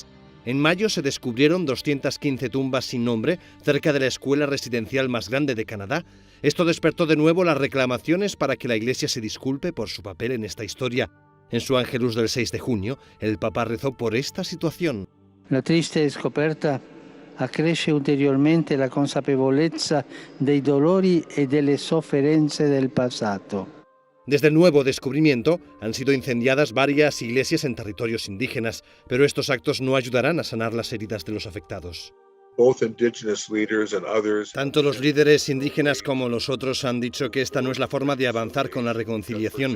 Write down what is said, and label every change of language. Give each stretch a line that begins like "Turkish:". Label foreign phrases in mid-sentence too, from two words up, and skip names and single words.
Spanish: En mayo se descubrieron 215 tumbas sin nombre cerca de la escuela residencial más grande de Canadá. Esto despertó de nuevo las reclamaciones para que la Iglesia se disculpe por su papel en esta historia. En su Ángelus del 6 de junio, el Papa rezó por esta situación.
Italian: La triste scoperta accresce ulteriormente la consapevolezza dei dolori e delle sofferenze del passato.
Spanish: Desde el nuevo descubrimiento han sido incendiadas varias iglesias en territorios indígenas, pero estos actos no ayudarán a sanar las heridas de los afectados. Tanto los líderes indígenas como los otros han dicho que esta no es la forma de avanzar con la reconciliación.